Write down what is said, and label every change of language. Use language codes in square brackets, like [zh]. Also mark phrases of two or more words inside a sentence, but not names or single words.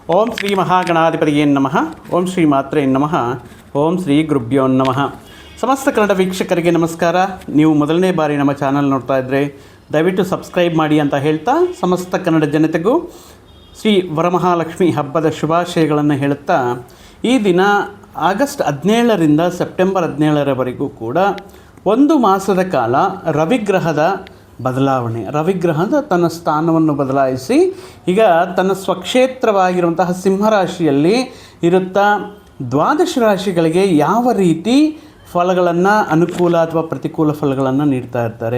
[sa] ಓಂ ಶ್ರೀ ಮಹಾಗಣಾಧಿಪತಿಯೇ ನಮಃ. ಓಂ ಶ್ರೀ ಮಾತ್ರೇ ನಮಃ. ಓಂ ಶ್ರೀ ಗುರುಭ್ಯೋ ನಮಃ. [kn] ಸಮಸ್ತ ಕನ್ನಡ ವೀಕ್ಷಕರಿಗೆ ನಮಸ್ಕಾರ. ನೀವು ಮೊದಲನೇ ಬಾರಿ ನಮ್ಮ ಚಾನಲ್ ನೋಡ್ತಾ ಇದ್ದರೆ ದಯವಿಟ್ಟು ಸಬ್ಸ್ಕ್ರೈಬ್ ಮಾಡಿ ಅಂತ ಹೇಳ್ತಾ, ಸಮಸ್ತ ಕನ್ನಡ ಜನತೆಗೂ ಶ್ರೀ ವರಮಹಾಲಕ್ಷ್ಮಿ ಹಬ್ಬದ ಶುಭಾಶಯಗಳನ್ನು ಹೇಳುತ್ತಾ, ಈ ದಿನ ಆಗಸ್ಟ್ 17ರಿಂದ ಸೆಪ್ಟೆಂಬರ್ 17ರವರೆಗೂ ಕೂಡ ಒಂದು ಮಾಸದ ಕಾಲ ರವಿಗ್ರಹದ ಬದಲಾವಣೆ, ರವಿಗ್ರಹದ ತನ್ನ ಸ್ಥಾನವನ್ನು ಬದಲಾಯಿಸಿ ಈಗ ತನ್ನ ಸ್ವಕ್ಷೇತ್ರವಾಗಿರುವಂತಹ ಸಿಂಹರಾಶಿಯಲ್ಲಿ ಇರುತ್ತಾ ದ್ವಾದಶ ರಾಶಿಗಳಿಗೆ ಯಾವ ರೀತಿ ಫಲಗಳನ್ನು, ಅನುಕೂಲ ಅಥವಾ ಪ್ರತಿಕೂಲ ಫಲಗಳನ್ನು ನೀಡ್ತಾ ಇರ್ತಾರೆ.